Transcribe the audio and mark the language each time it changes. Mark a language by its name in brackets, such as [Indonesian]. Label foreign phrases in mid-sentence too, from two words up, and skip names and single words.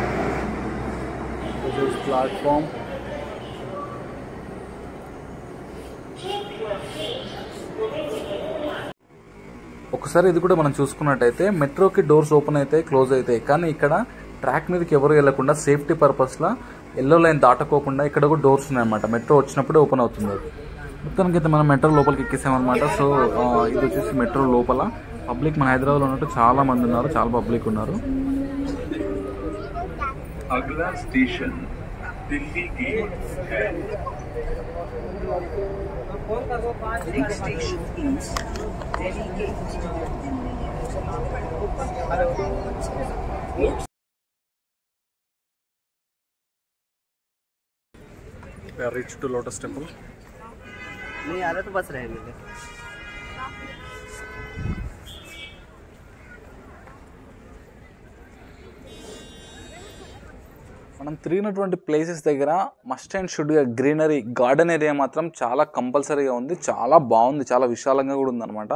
[Telugu] ప్లాట్ఫామ్ ఒకసారి ఇది కూడా మనం చూసుకున్నట్టయితే మెట్రోకి [English] doors open [Telugu] అవుతాయి, క్లోజ్ అవుతాయి. కానీ ఇక్కడ ట్రాక్ మీదకి ఎవరు వెళ్ళకుండా [English] safety purpose yellow line [Telugu] దాటకోకుండా ఇక్కడ కూడా డోర్స్ ఉన్నాయన్నమాట. మెట్రో వచ్చినప్పుడే ఓపెన్ అవుతుంది. మొత్తానికి అయితే మనం మెట్రో లోపలికి ఎక్కేసామన్నమాట. సో ఇది వచ్చేసి మెట్రో లోపల పబ్లిక్ మన హైదరాబాద్లో ఉన్నట్టు చాలా మంది ఉన్నారు, చాలా పబ్లిక్ ఉన్నారు. [Hindi] अगला स्टेशन दिल्ली गेट है. [English] Next station is Delhi Gate. We are reached to Lotus Temple. [Hindi] नहीं आ रहा तो बस रहेंगे. [Telugu] మనం తిరిగినటువంటి ప్లేసెస్ దగ్గర [English] must and should [Telugu] గ్రీనరీ, [English] garden area [Telugu] మాత్రం చాలా కంపల్సరీగా ఉంది. చాలా బాగుంది, చాలా విశాలంగా కూడా ఉందన్నమాట.